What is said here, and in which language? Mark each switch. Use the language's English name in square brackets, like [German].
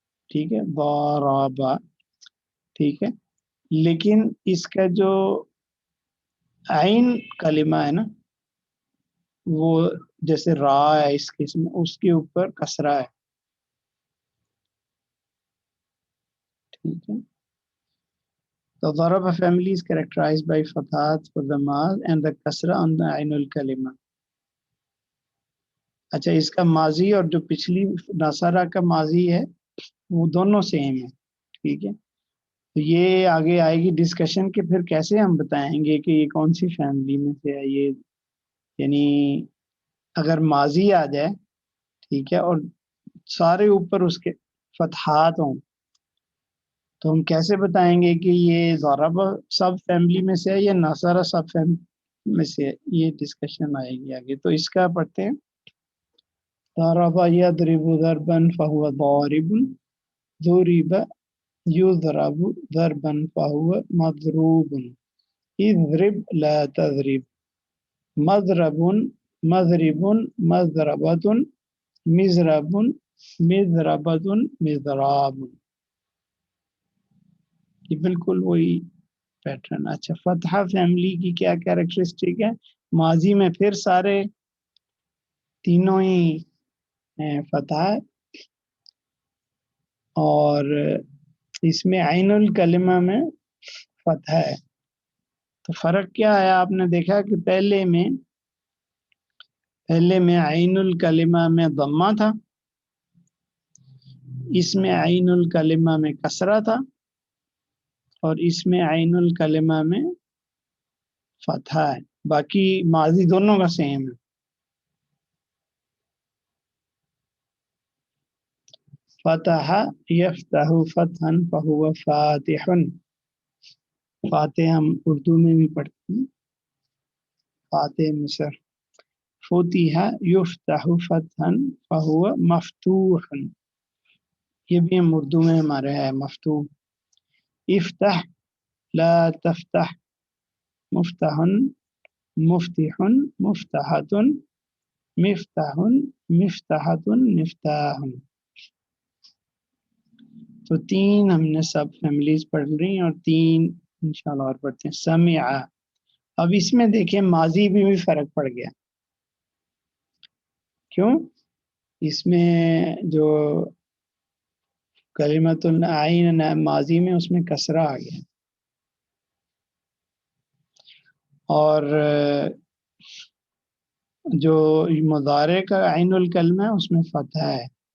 [Urdu] ٹھیک ہے، ضرب. ٹھیک ہے، لیکن اس کا جو عین کلمہ ہے نا وہ جیسے را ہے اس قسم، اس کے اوپر کسرہ ہے. ٹھیک ہے، تو ضرب [English] family is characterized by fathat for the mad and the kasra on the عین الکلمہ. [Urdu] اچھا، اس کا ماضی اور جو پچھلی نصرہ کا ماضی ہے وہ دونوں سیم ہے. ٹھیک ہے، تو یہ آگے آئے گی ڈسکشن کہ پھر کیسے ہم بتائیں گے کہ یہ کون سی فیملی میں سے ہے. یہ یعنی اگر ماضی آ جائے، ٹھیک ہے، اور سارے اوپر اس کے فتحات ہوں تو ہم کیسے بتائیں گے کہ یہ ضرب سب فیملی میں سے ہے یا نصرہ سب فیملی میں سے ہے. یہ ڈسکشن آئے گی آگے. تو اس کا پڑھتے ہیں. [Arabic] ضرب یضرب ضربا فهو ضارب، ضرب یضرب ضربا فهو مضروب، اضرب لا تضرب، مضرب مضرب مضربة، مضرب مضربة مضراب. [Urdu] یہ بالکل وہی پیٹرن. اچھا، فتحہ فیملی کی کیا کیریکٹرسٹک ہے؟ ماضی میں پھر سارے تینوں ہی فتح ہے اور اس میں عین الکلمہ میں فتح ہے. تو فرق کیا ہے؟ آپ نے دیکھا کہ پہلے میں عین الکلمہ میں ضمہ تھا، اس میں عین الکلمہ میں کسرہ تھا اور اس میں عین الکلمہ میں فتح ہے. باقی ماضی دونوں کا سیم ہے. [Arabic] فتح یفتح فتحا فهو فاتح. [Urdu] فاتح ہم اردو میں بھی پڑھتے ہیں، فاتح مصر. [Arabic] فتح یفتح فتحا فهو مفتوح، [Urdu] یہ بھی ہم اردو میں ہمارے ہے مفتوح. [Arabic] افتح لا تفتح، مفتح مفتح مفتحۃ، مفتاح مفتاحۃ مفتاح. [Urdu] تو 3 ہم نے سب فیملیز پڑھ رہی ہیں اور 3 انشاءاللہ اور پڑھتے ہیں. سمع. اب اس میں دیکھیں ماضی بھی فرق پڑ گیا. کیوں؟ اس میں جو کلمۃ العین ماضی میں اس میں کسرہ آ گیا اور جو مضارع کا عین الکلمہ ہے اس میں فتح ہے.